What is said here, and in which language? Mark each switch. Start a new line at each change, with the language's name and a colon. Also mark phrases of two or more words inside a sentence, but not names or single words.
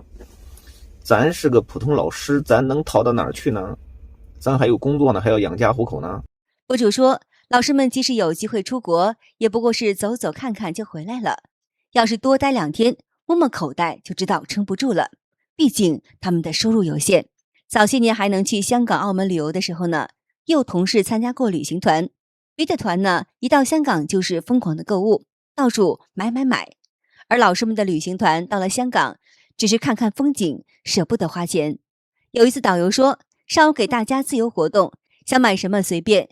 Chinese: 咱是個普通老師，咱能逃到哪兒去呢？咱還有工作呢，還要養家糊口呢。博主說，老師們即使有機會出國，也不過是走走看看就回來了。要是多待2天，摸摸口袋就知道撐不住了。畢竟他們的收入有限。早些年還能去香港、澳門旅遊的時候呢，也有同事參加過旅行團。別的團呢，一到香港就是瘋狂的購物，到處買。而老師們的旅行團到了香港，只是看看風景，捨不得花錢。有一次導遊說，上午給大家自由活動，想買什麼隨便。